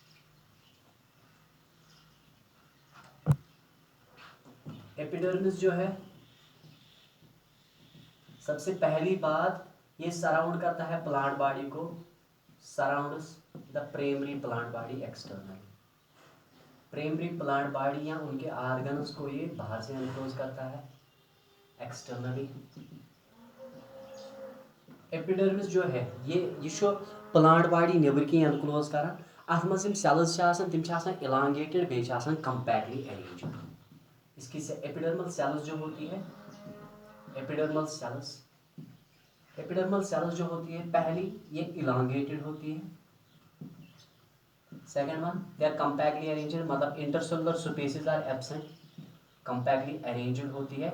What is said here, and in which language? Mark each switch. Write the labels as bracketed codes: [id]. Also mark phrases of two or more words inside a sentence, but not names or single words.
[hi] एपिडर्मिस जो है, सबसे पहली बात, ये सराउंड करता है [en] plant body [hi] को, [en] surrounds the primary plant body externally. primary plant body [hi] या उनके आर्गन्स को ये बाहर से एनक्लोज करता है एक्सटर्नली. [ks] एपिडर्मिस [hi] जो है ये [en] plant body [ks] नेबर की एनक्लोज करान. अथ मज सेल्स तिम इलांगेटेड बे [en] compactly arranged. [hi] इसकी [en] epidermal cells [hi] जो होती है, [en] epidermal cells [hi] जो होती है, पहली ये इलांगेटेड होती है, [en] second one they are compactly arranged, [hi] मतलब [en] intercellular spaces are absent, compactly arranged [hi] होती है.